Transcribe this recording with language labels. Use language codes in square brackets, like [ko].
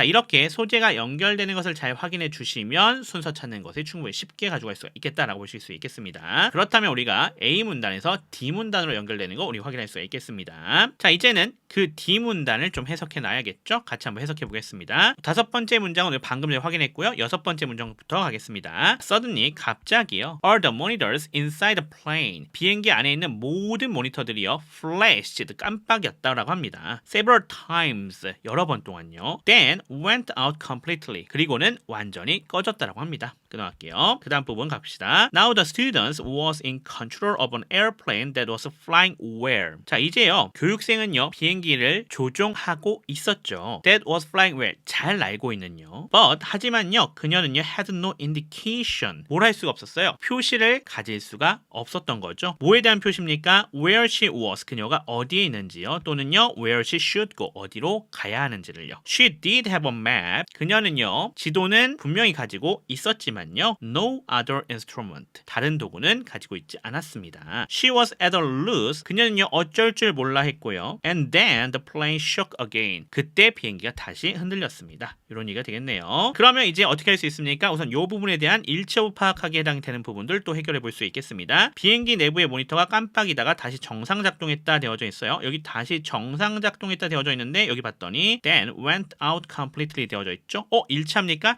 [ko] 자, 이렇게 소재가 연결되는 것을 잘 확인해 주시면 순서 찾는 것을 충분히 쉽게 가져갈 수가 있겠다라고 보실 수 있겠습니다. 그렇다면 우리가 A 문단에서 D 문단으로 연결되는 거 우리 확인할 수가 있겠습니다. 자, 이제는 그 D 문단을 좀 해석해 놔야겠죠? 같이 한번 해석해 보겠습니다. 다섯 번째 문장은 방금 전에 확인했고요. 여섯 번째 문장부터 가겠습니다. Suddenly 갑자기요. [en] All the monitors inside the plane [ko] 비행기 안에 있는 모든 모니터들이요. flashed 깜빡였다라고 합니다. [en] Several times [ko] 여러 번 동안요. [en] Then went out completely [ko] 그리고는 완전히 꺼졌다라고 합니다. 끊어갈게요. 그 다음 부분 갑시다. [en] Now the students was in control of an airplane that was flying where. [ko] 자, 이제요. 교육생은요. 비행기를 조종하고 있었죠. [en] That was flying where. [ko] 잘 날고 있는요. But 하지만요. 그녀는요. [en] had no indication. [ko] 뭘 할 수가 없었어요. 표시를 가질 수가 없었던 거죠. 뭐에 대한 표시입니까? [en] Where she was. [ko] 그녀가 어디에 있는지요. 또는요. [en] Where she should go. [ko] 어디로 가야 하는지를요. [en] She did have a map. [ko] 그녀는요. 지도는 분명히 가지고 있었지만요. [en] No other instrument. [ko] 다른 도구는 가지고 있지 않았습니다. [en] She was at a loss. [ko] 그녀는요. 어쩔 줄 몰라 했고요. [en] And then the plane shook again. [ko] 그때 비행기가 다시 흔들렸습니다. 이런 얘기가 되겠네요. 그러면 이제 어떻게 할 수 있습니까? 우선 이 부분에 대한 일체호 파악하기에 해당되는 부분들 또 해결해 볼 수 있겠습니다. 비행기 내부의 모니터가 깜빡이다가 다시 정상 작동했다 되어져 있어요. 여기 다시 정상 작동했다 되어져 있는데 여기 봤더니 [en] then went out completely [ko] 되어져 있죠. 일치합니까?